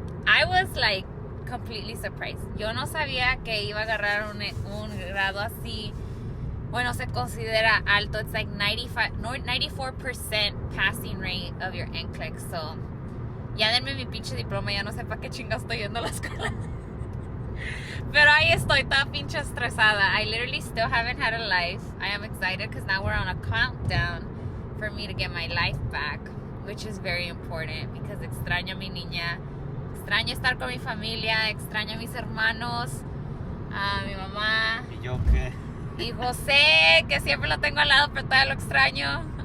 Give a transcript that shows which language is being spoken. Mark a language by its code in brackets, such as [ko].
[en] I was like completely surprised. [es] Yo no sabía que iba a agarrar un grado así. Bueno, se considera alto. [en] It's like 94% passing rate of your NCLEX. [es] So, ya denme mi pinche diploma. Ya no sé para qué chingados estoy yendo a la escuela. Pero ahí estoy, toda pinche estresada. [en] I literally still haven't had a life. I am excited because now we're on a countdown for me to get my life back, which is very important because [es] extraño a mi niña. Extraño estar con mi familia. Extraño a mis hermanos. A mi mamá. ¿Y yo qué? Y José, que siempre lo tengo al lado, pero todavía lo extraño.